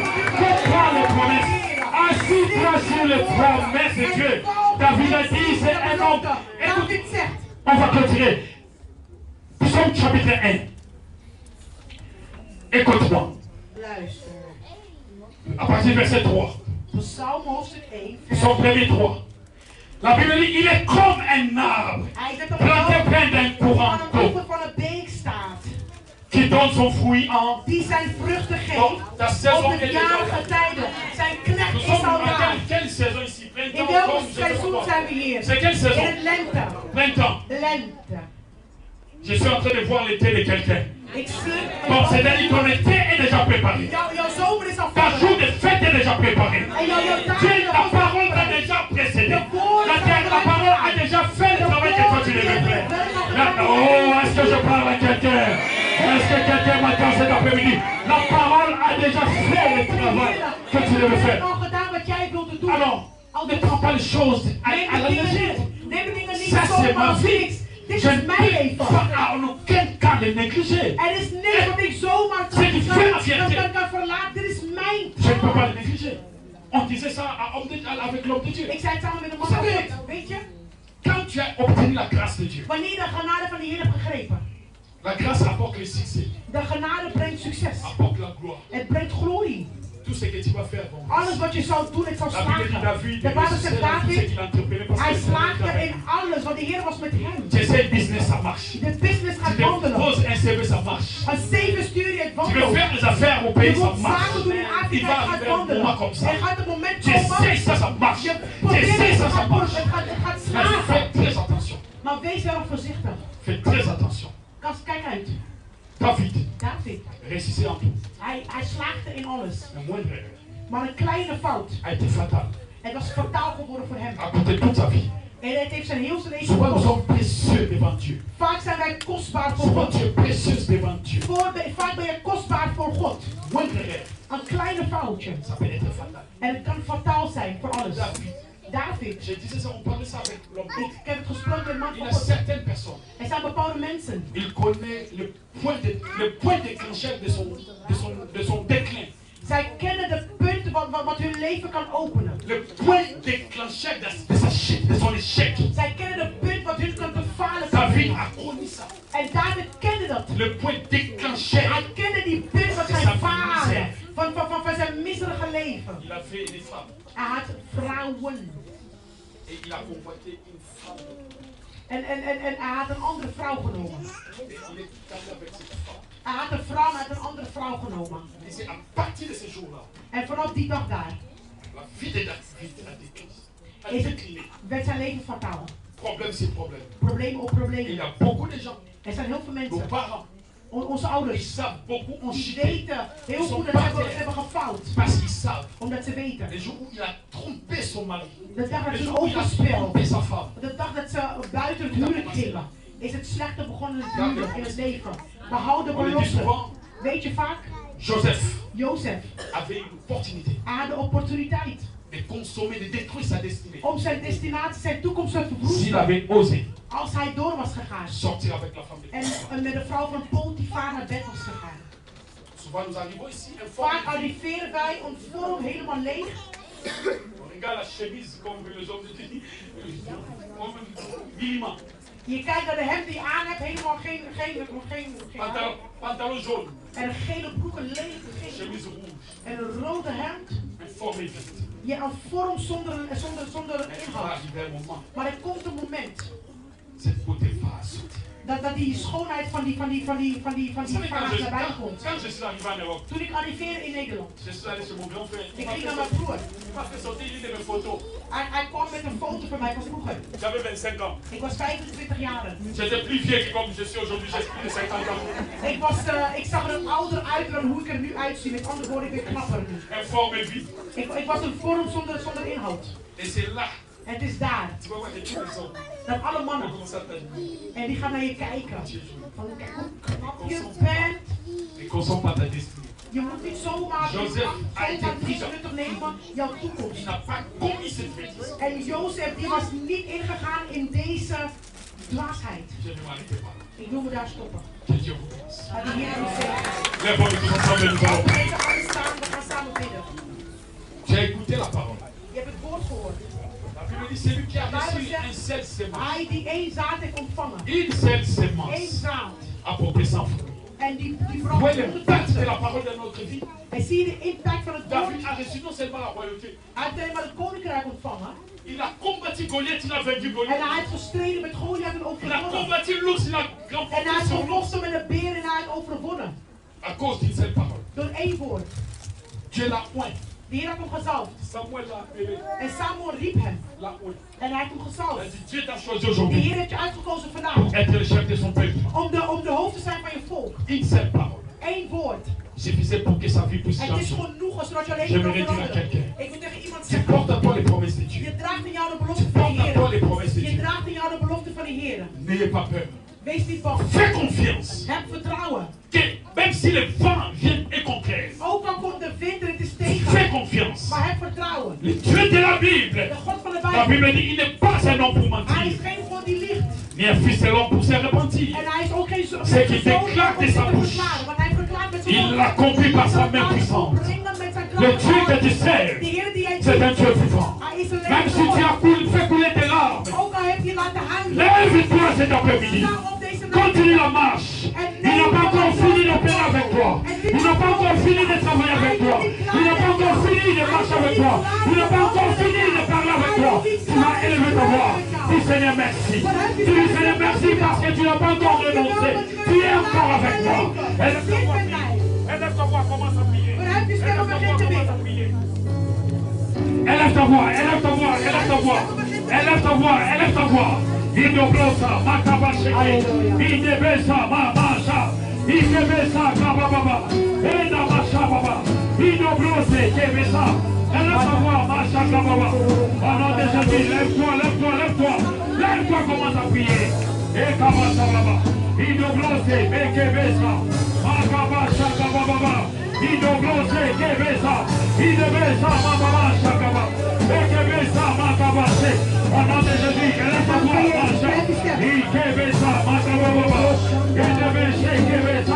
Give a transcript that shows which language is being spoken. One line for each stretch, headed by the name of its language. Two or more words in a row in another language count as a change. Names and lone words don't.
French: Croit les promesses? Assis-toi sur les promesses de Dieu. David a dit, c'est un homme. Écoute, on va clôturer. Psaume chapitre 1. Écoute-moi.
Dutch: Luister.
French: À partir du verset 3.
Dutch: Psalm hoofdstuk 1.
French: Son premier 3. La Bible dit, il est comme un arbre
Dutch: Hij zegt dat
French: planté près d'un courant
Dutch: aan een
French: d'eau
Dutch: oever van een beek staat.
French: qui donne son fruit en...
Dutch: Die zijn vruchten
French: Donc,
Dutch: geeft
French: ta saison
Dutch: op
French: est
Dutch: de
French: déjà...
Dutch: jarige tijden. Zijn knecht
French: Nous
Dutch: is
French: sommes
Dutch: al
French: à
Dutch: daar.
French: quelle saison ici?
Dutch: In
French: Printemps,
Dutch: welk
French: automne, je sais pas
Dutch: seizoen
French: quoi.
Dutch: zijn we hier?
French: C'est quelle saison?
Dutch: In het lente.
French: Printemps.
Dutch: Lente.
French: Je suis en train de voir l'été de quelqu'un.
Dutch: Ik zie...
French: Donc, c'est-à-dire que ton été est déjà préparé.
Dutch: Jouw zomer is al
French: Ta jour
Dutch: voorbereid.
French: de fête est déjà préparé.
Dutch: En jouw
French: Dieu,
Dutch: dagen
French: la parole t'a déjà précédé. La parole a déjà fait le travail que toi tu devais faire. Oh, est-ce que je parle à quelqu'un? Est-ce que quelqu'un m'attend cet après-midi? La parole a déjà fait le travail que tu devais faire.
Dutch: al gedaan wat jij wilde doen.
French: Alors, ne prends pas les choses à la légère.
Dutch: Neem de dingen niet
French: Ça, c'est
Dutch: zomaar
French: ma
Dutch: als
French: vie.
Dutch: niks. Dit
French: Je
Dutch: is
French: ne
Dutch: mijn
French: peux
Dutch: leven.
French: pas en aucun cas le négliger.
Dutch: Er is niks wat ik zomaar
French: C'est du fait la fierté.
Dutch: kan verlaten. Dit is mijn
French: Je ne peux pas
Dutch: taak.
French: le négliger. On disait ça avec l'homme de Dieu.
Dutch: Ik zei het samen met een man van God. Weet je?
French: Quand tu as obtenu la grâce de Dieu,
Dutch: Wanneer je de genade van de Heer hebt gegrepen.
French: la grâce apporte le succès,
Dutch: De genade brengt succes.
French: apporte la gloire.
Dutch: Het brengt glorie.
French: Tout ce que tu vas faire, bon.
Dutch: Alles wat je zou doen, het zou
French: La Bible dit
Dutch: slagen.
French: David,
Dutch: De Bijbel zegt
French: tout ce
Dutch: David,
French: qu'il a entrepris parce
Dutch: hij
French: que
Dutch: slaagde in alles, want de Heer was met hem.
French: tu sais, le business, ça marche.
Dutch: De business
French: Tu
Dutch: gaat wandelen.
French: déposes un CV, ça marche.
Dutch: Een zeven stuur je het
French: Tu veux
Dutch: wandelen.
French: faire des affaires au
Dutch: Je
French: pays, ça
Dutch: moet
French: marche.
Dutch: zaken doen in
French: Il
Dutch: Afrika,
French: va
Dutch: het gaat
French: arriver un
Dutch: wandelen.
French: moment comme ça.
Dutch: Er gaat een moment
French: Tu sais,
Dutch: komen.
French: ça, ça marche.
Dutch: Je
French: Tu
Dutch: probeert
French: sais,
Dutch: het,
French: ça,
Dutch: het
French: ça
Dutch: gaat
French: marche.
Dutch: gaat
French: Mais
Dutch: slagen.
French: fais très attention.
Dutch: Maar wees wel voorzichtig.
French: Fais très attention.
Dutch: Kijk uit. David,
French: réussissait en tout.
Dutch: hij slaagde in alles.
French: Un moindre erreur
Dutch: Maar een kleine fout,
French: a été fatale.
Dutch: het was fataal geworden voor hem.
French: A coûté toute sa vie.
Dutch: En het heeft zijn heel zijn leven
French: Souvent nous
Dutch: gekost.
French: sommes précieux devant Dieu.
Dutch: Vaak zijn wij kostbaar voor
French: Souvent
Dutch: God.
French: tu es précieuse devant Dieu.
Dutch: Vaak ben je kostbaar voor God.
French: Moindre erreur,
Dutch: Een kleine foutje.
French: ça peut être fatal.
Dutch: En het kan fataal zijn voor alles.
French: David, Je disais ça, on parlait ça avec l'homme.
Dutch: ik heb het gesproken met man
French: Il
Dutch: van
French: y a
Dutch: God.
French: certaines personnes,
Dutch: Er zijn bepaalde mensen.
French: il connaît le point déclencheur de son déclin.
Dutch: Zij kennen de punten wat hun leven kan openen.
French: Le point déclencheur de son échec.
Dutch: Zij kennen de punt wat hun kan befalen.
French: David a connu ça.
Dutch: En David kende dat.
French: Le point déclencheur.
Dutch: Hij kende die punt van zijn vader. Van zijn miserige leven.
French: Il a fait des femmes.
Dutch: Hij had vrouwen.
French: Et il a convoité une femme.
Dutch: En hij had een andere vrouw genomen.
French: Et il est allé avec cette femme.
Dutch: Hij had een vrouw met een andere vrouw genomen.
French: Et c'est à partir de ce jour-là,
Dutch: En vanaf die dag daar
French: la vie de David a
Dutch: is
French: décliné.
Dutch: werd zijn leven fataal.
French: Problème c'est problème.
Dutch: Probleem op
French: Et il
Dutch: probleem.
French: y a beaucoup de gens,
Dutch: Er zijn heel veel
French: nos
Dutch: mensen,
French: parents,
Dutch: onze
French: ils
Dutch: ouders,
French: savent beaucoup en
Dutch: die
French: chuté.
Dutch: weten heel goed dat ze hebben gefout.
French: Parce qu'ils savent.
Dutch: Omdat ze weten.
French: Le jour où il a trompé son mari,
Dutch: De dag dat
French: le
Dutch: ze
French: jour où il a
Dutch: overspel.
French: trompé sa femme,
Dutch: De dag dat ze buiten het huwelijk gingen, is het slechte begonnen in het huwelijk, in het leven. Behoud de
French: on le dit
Dutch: belofte.
French: souvent,
Dutch: Weet je vaak,
French: Joseph
Dutch: Jozef,
French: avait une opportunité
Dutch: hij had de opportuniteit
French: de consommer, de détruire sa destinée.
Dutch: om zijn destinatie, zijn toekomst te
French: S'il
Dutch: verwoesten.
French: avait osé
Dutch: Als hij door was gegaan
French: sortir avec la femme de
Dutch: en met de vrouw van Potifar naar bed was gegaan.
French: Souvent nous arrivons ici informés.
Dutch: Vaak arriveren wij ons vorm helemaal leeg.
French: On regarde la chemise comme les hommes disent, comme Bilima.
Dutch: Je kijkt naar de hemd die je aan hebt, helemaal geen
French: Pantalon jaune,
Dutch: en een gele broek, een lege gele
French: chemise rouge,
Dutch: en een rode hemd.
French: informé vite.
Dutch: Je een vorm zonder
French: Mais il va
Dutch: inhoud.
French: arriver un moment,
Dutch: Maar er komt een moment
French: cette beauté va sauter.
Dutch: dat die schoonheid van die
French: Vous savez,
Dutch: vaas naar buiten komt.
French: quand je suis arrivé en Europe,
Dutch: Toen ik arriveerde in Nederland,
French: je suis allé chez mon grand frère.
Dutch: ik ging naar mijn broer.
French: Il m'a fait sortir une de mes photos.
Dutch: Hij kwam met een foto van mij van vroeger.
French: J'avais 25 ans.
Dutch: Ik was 25 jaar.
French: J'étais plus vieux que comme je suis aujourd'hui, j'ai plus de 50 ans.
Dutch: Ik zag er ouder uit dan hoe ik er nu uitzie. Met andere woorden, ik ben knapper nu.
French: Informé vite.
Dutch: Ik was een vorm zonder inhoud.
French: Et c'est là,
Dutch: En het is daar
French: tu vas voir les tous les hommes.
Dutch: dat alle
French: On
Dutch: mannen,
French: commence à t'admirer.
Dutch: en die gaan naar je kijken.
French: Tu es jolie.
Dutch: Van kijk hoe knap je bent.
French: Ne consomme pas ta destinée.
Dutch: Je moet niet zomaar
French: Joseph a été
Dutch: niets
French: prudent.
Dutch: nuttig nemen, jouw toekomst.
French: Il n'a pas commis cette bêtise.
Dutch: En Jozef die was niet ingegaan in deze dwaasheid.
French: Je ne m'arrêtais pas.
Dutch: Ik wil me daar stoppen.
French: Que Dieu vous bénisse.
Dutch: Maar de Heer moet zeggen.
French: Lève-nous tous ensemble et nous allons
Dutch: Laten we
French: prier.
Dutch: even gaan staan, we gaan samen bidden.
French: Tu as écouté la parole.
Dutch: Je hebt het woord gehoord.
French: La Bible dit celui qui a reçu un seul sémence.
Dutch: Hij die één zaad heeft ontvangen.
French: Une seule
Dutch: Eén
French: sémence
Dutch: zaad.
French: a porté 100 fruits.
Dutch: En die
French: Vous
Dutch: bracht
French: voyez l'impact de
Dutch: 100.
French: la parole dans notre vie.
Dutch: En zie je de impact van het woord?
French: David a reçu non seulement la royauté,
Dutch: Hij heeft alleen maar het koninkrijk ontvangen.
French: il a combattu Goliath, il a vaincu
Dutch: En
French: Goliath.
Dutch: hij heeft gestreden met Goliath en
French: Il a
Dutch: overwonnen.
French: combattu l'ours, il a
Dutch: En hij
French: remporté
Dutch: heeft
French: son ours.
Dutch: gevochten met een beer en hij heeft overwonnen.
French: À cause d'une seule parole.
Dutch: Door één woord.
French: Dieu l'a oint.
Dutch: De Heer had hem gezalfd.
French: Samuel l'a appelé.
Dutch: En Samuel riep hem.
French: L'a oint.
Dutch: En hij heeft hem
French: Il a
Dutch: gezalfd.
French: dit Dieu t'a choisi
Dutch: De
French: aujourd'hui
Dutch: Heer heeft je uitgekozen vandaag.
French: pour être le chef de son peuple.
Dutch: Om de hoofd te zijn van je volk.
French: Une seule parole.
Dutch: Eén woord.
French: Suffisait pour que sa vie puisse
Dutch: Het is
French: changer.
Dutch: genoeg zodat je alleen
French: Je
Dutch: kan
French: vais dire à
Dutch: veranderen.
French: quelqu'un.
Dutch: Ik wil tegen iemand
French: Tu
Dutch: zeggen.
French: portes à toi les promesses de Dieu.
Dutch: Je draagt in jou de
French: Tu
Dutch: belofte van de
French: portes à toi les
Dutch: Heer.
French: promesses de
Dutch: Je
French: Dieu.
Dutch: draagt in jou de belofte van de Heer.
French: N'ayez pas peur.
Dutch: Wees niet bang.
French: Fais confiance.
Dutch: Heb vertrouwen.
French: Que même si le vent vient et contraire,
Dutch: Ook al komt de wind en het is tegen.
French: fais confiance.
Dutch: Maar heb vertrouwen.
French: Le Dieu de la Bible.
Dutch: De God van de
French: La
Dutch: Bijbel.
French: Bible dit il n'est pas un homme pour
Dutch: Hij
French: mentir,
Dutch: is geen God die liegt.
French: ni un fils de l'homme pour se repentir.
Dutch: En hij is ook geen zoon
French: C'est qu'il
Dutch: zoon
French: déclare
Dutch: om
French: de sa
Dutch: te
French: bouche.
Dutch: verklaren. Want hij verklaart met zijn
French: Il
Dutch: mond.
French: l'a conduit par sa main
Dutch: Hij
French: puissante.
Dutch: brengt hem met zijn
French: Le
Dutch: kracht.
French: Dieu que tu
Dutch: De
French: sers,
Dutch: Heer die jij
French: c'est un
Dutch: dient.
French: Dieu vivant.
Dutch: Hij is een
French: Même si tu
Dutch: levende
French: as
Dutch: God.
French: fait couler tes larmes,
Dutch: Ook al heb je laten huilen.
French: lève-toi cet après-midi.
Dutch: Sta op deze
French: Continue
Dutch: nacht.
French: la marche. Il n'a pas encore fini de faire avec toi. Il n'a pas encore fini de travailler avec toi. Il n'a pas encore fini de marcher avec toi. Il n'a pas encore fini de parler avec toi. Tu vas élever ta voix. Dis Seigneur merci. Dis Seigneur merci parce que tu n'as pas encore renoncé. Tu es encore avec moi. Élève ta voix, prie. Élève ta voix, commence à prier.
Dutch: Verhef je stem en
French: Élève ta
Dutch: begin
French: voix,
Dutch: te
French: commence à
Dutch: bidden.
French: prier. Élève ta voix, élève ta voix, élève ta voix. Élève ta voix, élève ta voix. Indobrosa, makabasheke, indebesa, mamasha, Ikebesa kababa. Eda macha baba. Idobrose kebesa. Elle a savoir macha kababa. Au nom de Jésus, lève-toi, lève-toi, lève-toi. Lève-toi, commence à prier. Et kabasa baba. Idobrose kebesa. Makaba shaka baba. Idobrose kebesa. Idebesa mama shaka baba. Ekebesa makaba se. Au nom de Jésus, elle a savoir macha. Ikebesa makaba baba. Idebesa kebesa.